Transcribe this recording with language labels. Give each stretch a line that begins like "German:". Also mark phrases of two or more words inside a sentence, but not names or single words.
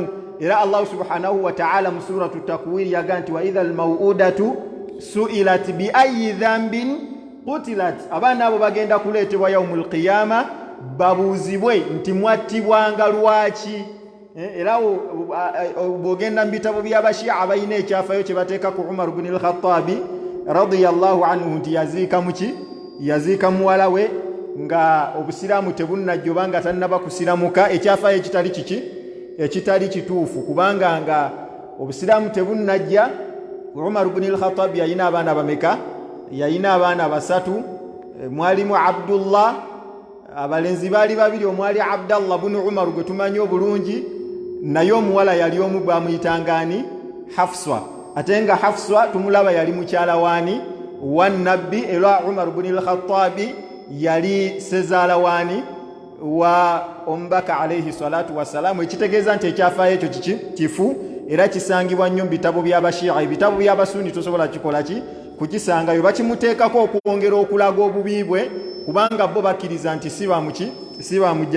Ganda: Era
Arabic: الله سبحانه وتعالى
Ganda: mu suratu Takwir yaga nti
Arabic: وإذا الموءودة سئلت بأي ذنب قتلت,
Ganda: abaana abo bagenda kuleetebwa
Arabic: يوم القيامة
Ganda: babuuzibwe nti mwattibwanga lwaki. Era bw'ogenda mu bitabo by'Abashia abalina ekyafayo kye bateeka ku Umar ibn al-Khattabi
Arabic: رضي الله عنه
Ganda: nti yaziika muwala we nga Obusiraamu tebunnajja oba nga tannaba kusiramuka, ekyafayo ekitali kiki? Ekitali kituufu, kubanga nga Obusiraamu tebunnajja. Umar ibn al-Khattabi yalina abaana bameka? Yalina abaana basatu. Mwalimu Abdullah, abalenzi baali babiri, omwali Abdallah ibn Umar gwe tumanyi obulungi, naye omuwala yali omu bamuyitangani Hafsa. Ate nga Hafsa tumulaba yali mukyala waani? Wa nabbi. Era Umar ibn al-Khattabi yali sezaala waani? Wa Omubaka
Arabic: عليه الصلاة والسلام.
Ganda: Ekitegeeza nti ekyafayo ekyo kifu, era kisangibwa nnyo mu bitabo by'Abashia. Ebitabo by'Abasuni tosobola kikola ki? Kukisangayo. Bakimuteekako okwongera okulaga obubi bwe, kubanga bo bakkiriza nti si bamujja.